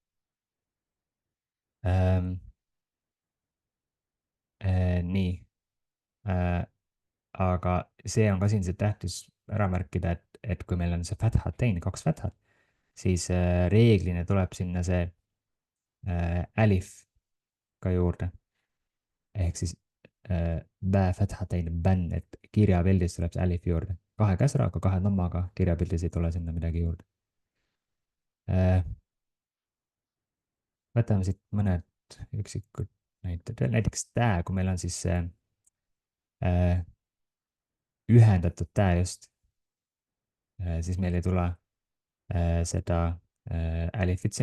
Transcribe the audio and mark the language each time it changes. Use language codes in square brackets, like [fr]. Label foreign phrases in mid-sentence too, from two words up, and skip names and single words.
[et] nii. aga see on ka siin see tähtis ära märkida, et kui meil on see fathatain, 2 fathat, siis reeglina tuleb sinna see alif ka juurde. ehk siis bä fathatain bän, et kirjapildis tuleb see alif juurde. 2 käsraga, 2 nammaga, kirjapildis ei tule sinna midagi juurde. võtame siit mõned üksikud näited veel, näiteks tä, kui meil on siis ühendatud tä just, siis meil ei tule seda alifit sinna.